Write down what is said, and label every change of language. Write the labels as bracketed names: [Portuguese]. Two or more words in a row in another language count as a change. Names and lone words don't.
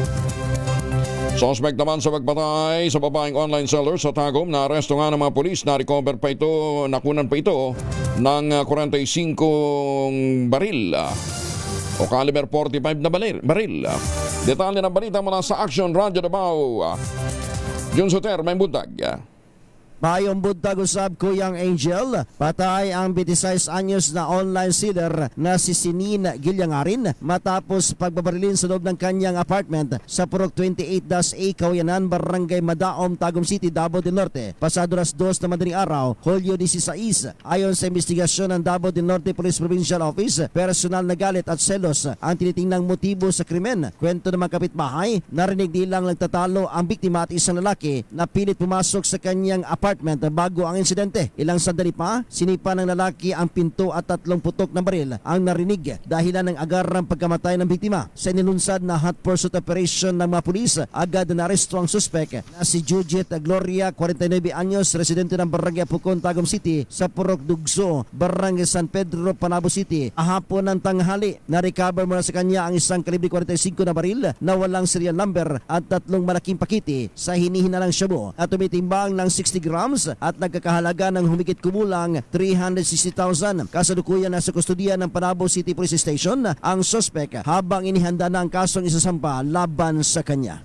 [Filipino] Suspect naman sa pagpatay sa babaeng online seller sa Tagum na aresto nga ng mga polis. Na-recover pa ito, nakunan pa ito ng 45 baril o caliber 45 na baril. Detalye ng balita mula sa Action Radio Davao. [Cebuano] Jun Soter, may buntag. Mayong buntag usab [Filipino] Kuyang Angel, patay ang 26 anyos na online seller na si Sinin Gilyangarin matapos pagbabarilin sa loob ng kanyang apartment sa Purok 28-A Kawayanan, Barangay Madaom, Tagum City, Davao del Norte. Pasado alas 2 na madaling araw, Hulyo 16. Ayon sa investigasyon ng Davao del Norte Police Provincial Office, personal na galit at selos ang tinitingnang motibo sa krimen. Kwento ng mga kapitbahay, narinig nilang nagtatalo ang biktima at isang lalaki na pilit pumasok sa kanyang apartment apartment bago ang insidente. Ilang sandali pa, sinipa ng lalaki ang pinto at 3 putok na baril ang narinig dahilan ng agarang pagkamatay ng biktima. Sa nilunsad na [English] hot pursuit operation [Filipino] ng mga pulis, agad naresto ang suspek na si Judith Gloria, 49 anyos, residente ng Barangay Pucon, Tagum City sa Purok Dugso, Barangay San Pedro, Panabo City. Ahapon ng tanghali, na-recover mula sa kanya ang isang kalibre 45 na baril na walang [English] serial number [Filipino] at 3 malaking pakiti sa hinihinalang shabu at tumitimbang ng 60 grams at nagkakahalaga ng humigit kumulang 360,000. Kasalukuyan na sa kustudiya ng Panabo City Police Station ang suspek habang inihanda na ang kasong isasampa laban sa kanya.